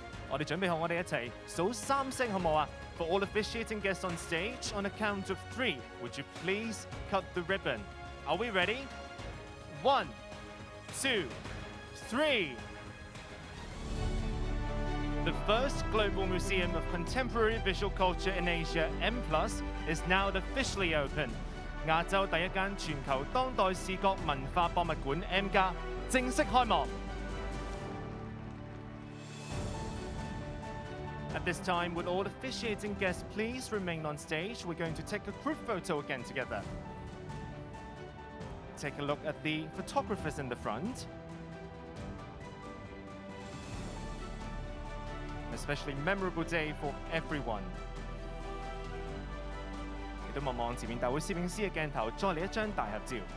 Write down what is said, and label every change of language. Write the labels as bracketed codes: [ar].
[yue] 我哋準備好，我哋一齊數3聲好冇啊？ [en] For all officiating guests on stage, on a count of 3, would you please cut the ribbon? Are we ready? 1, 2, 3. The first Global Museum of Contemporary Visual Culture in Asia, M+, is now officially open. [yue] 亞洲第一間全球當代視覺文化博物館 M+ 正式開幕。 [en] At this time, would all officiating guests please remain on stage? We're going to take a group photo again together. Take a look at the photographers in the front. Especially memorable day for everyone. [yue] 亦都望望前面大會攝影師嘅鏡頭，再嚟一張大合照。